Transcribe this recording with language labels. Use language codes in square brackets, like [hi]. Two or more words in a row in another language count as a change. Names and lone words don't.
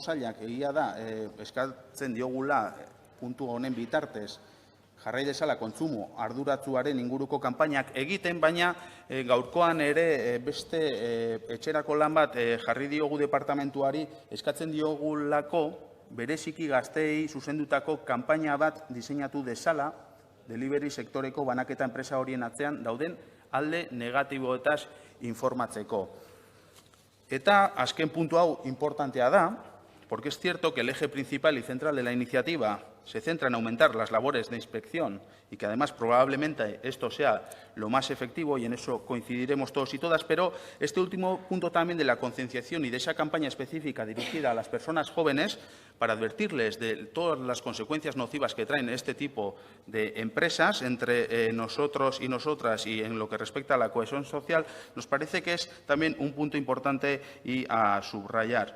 [eu] sailak egia da eskatzen diogula puntu honen bitartez jarrai dezala kontsumo arduratsuaren inguruko kanpainak egiten, baina gaurkoan ere beste etxerako lan bat jarri diogu departamentuari eskatzen diogulako bereziki gazteei zuzendutako kanpaina bat diseinatu dezala delivery sektoreko banaketa enpresa horien atzean dauden alde negatiboetaz informatzeko. Eta azken puntu hau importantea da, [es] porque es cierto que el eje principal y central de la iniciativa se centra en aumentar las labores de inspección y que además probablemente esto sea lo más efectivo y en eso coincidiremos todos y todas, pero este último punto también de la concienciación y de esa campaña específica dirigida a las personas jóvenes para advertirles de todas las consecuencias nocivas que traen este tipo de empresas entre nosotros y nosotras y en lo que respecta a la cohesión social, nos parece que es también un punto importante y a subrayar.